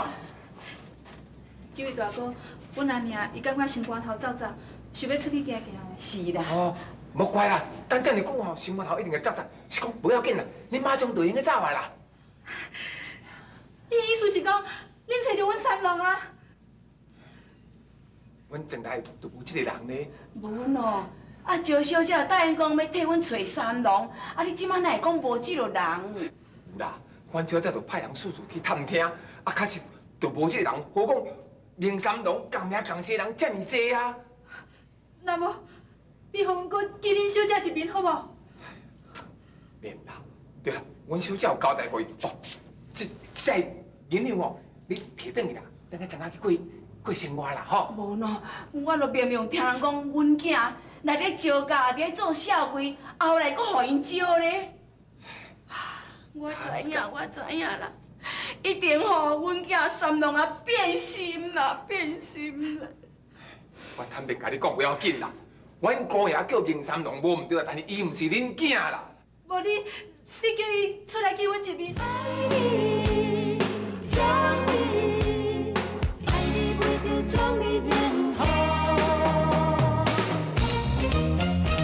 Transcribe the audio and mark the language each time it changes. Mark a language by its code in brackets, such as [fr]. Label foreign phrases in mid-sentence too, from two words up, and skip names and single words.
[nan] 这位大哥，阮阿娘伊感觉心肝头走走，想要出去行行咧。是啦。哦，莫怪啦，等遮尔久吼，心肝头一定会扎扎。是讲不要紧啦，你马上就应该走来啦。伊意思是讲，恁找着阮三郎啊？阮前来就有这个人呢。无喏，啊赵小姐答应讲要替阮找三郎，啊你即摆哪会讲无这个人？有啦，阮小姐就派人四处去探听，啊，确实就无这个人。何况明三郎共名共姓人遮尔济啊。那么，你互阮搁记恁小姐一面好无？免啦，对啦，阮小姐有交代过伊。哦，这银两哦，你摕转去啦，等下怎下去过生活啦，吼。无喏，我就明明听人讲，阮囝来咧招家，咧做小鬼，后来搁互因招咧。我知影啦，一定吼阮囝三郎啊变心啦，变心啦。我坦白甲你讲，不要紧啦。阮姑爷叫明三郎无毋对，但是伊毋是恁囝啦。无你叫伊出来见阮一面。将你变好。